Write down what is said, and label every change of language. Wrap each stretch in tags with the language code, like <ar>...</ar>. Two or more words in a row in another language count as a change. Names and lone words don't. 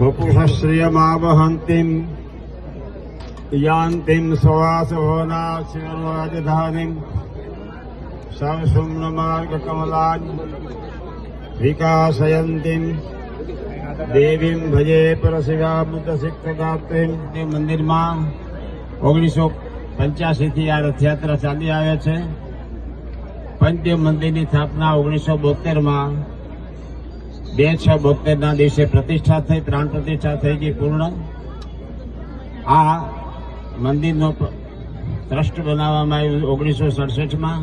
<sa>वपुषश्रियमावहन्तीं यान्तीं सवासभवनाशिवराजधानीं सवसुम्नमार्गकमलां विकासयन्तीं देवीं भजे परशिवामृतसिक्तदात्रीं।</sa> <gu>તે મંદિરમાં 1985 થી આ રથયાત્રા ચાલી આવે છે। પંચદેવ મંદિરની સ્થાપના 1972માં 2/6/72ના દિવસે પ્રતિષ્ઠા થઈ, પ્રાણ પ્રતિષ્ઠા થઈ ગઈ પૂર્ણ। આ મંદિરનો ટ્રસ્ટ બનાવવામાં આવ્યું 1967માં।</gu>